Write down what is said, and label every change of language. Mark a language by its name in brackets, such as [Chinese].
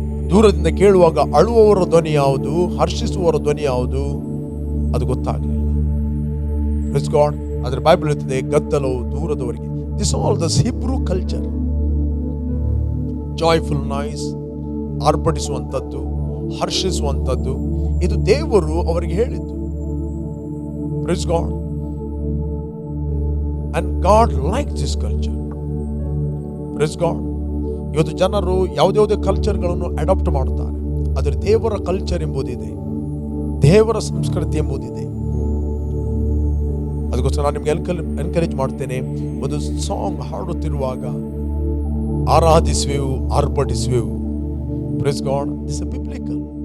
[Kannada] ದೂರದಿಂದ ಕೇಳುವಾಗ ಅಳುವವರ ಧ್ವನಿ ಯಾವುದು, ಹರ್ಷಿಸುವವರ ಧ್ವನಿ ಯಾವುದು ಅದು ಗೊತ್ತಾಗಲಿಲ್ಲ. [English] Praise God. [Kannada] ಆದರೆ ಬೈಬಲ್ ಹೇಳ್ತದೆ ಗದ್ದಲವು ದೂರದವರೆಗೆ. [English] This all the Hebrew culture. [Kannada] Joyful noise, ಆರ್ಭಟಿಸುವಂಥದ್ದು, ಹರ್ಷಿಸುವಂಥದ್ದು, ಇದು ದೇವರು ಅವರಿಗೆ ಹೇಳಿದ್ದು. [English] Praise God. And God likes this culture. Praise God. [Kannada] ಇವತ್ತು ಜನರು ಯಾವುದೇ ಕಲ್ಚರ್ಗಳನ್ನು ಅಡಾಪ್ಟ್ ಮಾಡುತ್ತಾರೆ, ಆದರೆ ದೇವರ ಕಲ್ಚರ್ ಎಂಬುದಿದೆ. ದೇವರ ಸಂಸ್ಕೃತಿ ಎಂಬುದಿದೆ. ಅದಕ್ಕೋಸ್ಕರ ನಾನು ನಿಮ್ಗೆ ಎನ್ಕರೇಜ್ ಮಾಡ್ತೇನೆ, ಒಂದು song ಹಾಡುತ್ತಿರುವಾಗ ಆರಾಧಿಸುವೆವು, ಆರ್ಭಟಿಸುವೆವು. [English] Praise God. This is biblical.